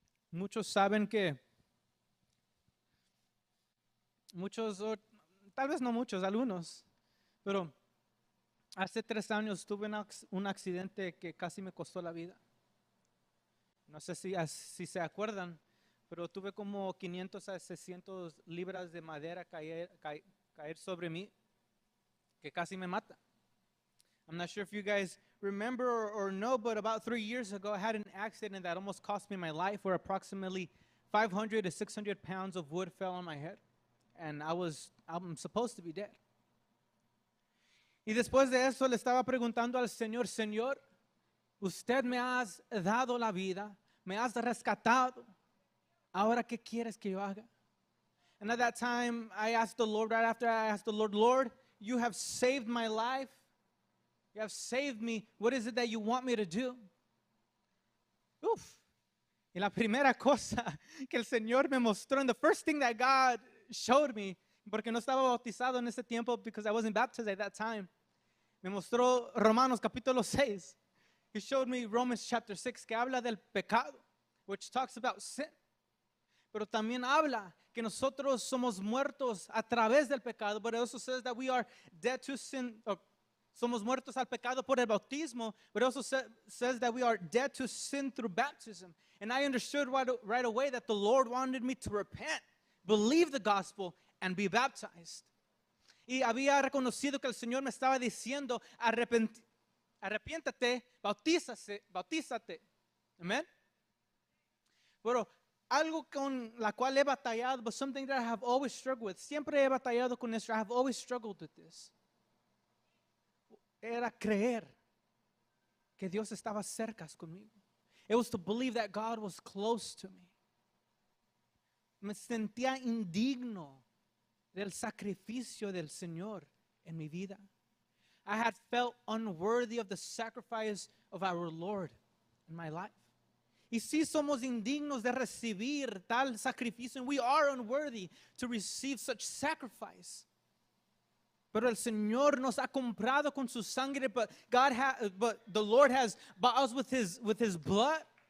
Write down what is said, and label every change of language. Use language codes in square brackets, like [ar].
[es] Muchos saben que muchos, o tal vez no muchos, algunos, pero hace 3 años tuve un accidente que casi me costó la vida. No sé si se acuerdan, pero tuve como 500 a 600 libras de madera caer sobre mí, que casi me mata. [en] I'm not sure if you guys remember or know, but about 3 years ago, I had an accident that almost cost me my life, where approximately 500 to 600 pounds of wood fell on my head, and I'm supposed to be dead. [es] Y después de eso le estaba preguntando al Señor, Señor, usted me has dado la vida, me has rescatado, ahora ¿qué quieres que yo haga? [en] And at that time, I asked the Lord, right after I asked the Lord, Lord, you have saved my life. You have saved me. What is it that you want me to do? [es] Y la primera cosa que el Señor me mostró, [en] and the first thing that God showed me, [es] porque no estaba bautizado en ese tiempo, [en] because I wasn't baptized at that time, [es] me mostró Romanos capítulo 6. [en] He showed me Romans chapter 6, [es] que habla del pecado, [en] which talks about sin. [es] Pero también habla que nosotros somos muertos a través del pecado, [en] but it also says that we are dead to sin, [es] somos muertos al pecado por el bautismo, [en] but it also says that we are dead to sin through baptism. And I understood right away that the Lord wanted me to repent, believe the gospel, and be baptized. [es] Y había reconocido que el Señor me estaba diciendo, arrepiéntate, bautízate. Amén. Pero algo con la cual he batallado, [en] but something that I have always struggled with. [es] Siempre he batallado con esto. [en] I have always struggled with this. [es] Era creer que Dios estaba cerca conmigo. [en] It was to believe that God was close to me. [es] Me sentía indigno del sacrificio del Señor en mi vida. [en] I had felt unworthy of the sacrifice of our Lord in my life. [es] Y sí somos indignos de recibir tal sacrificio, [en] and we are unworthy to receive such sacrifice. [es] Pero el Señor nos ha comprado con su sangre, [en] but the Lord has bought us with his blood.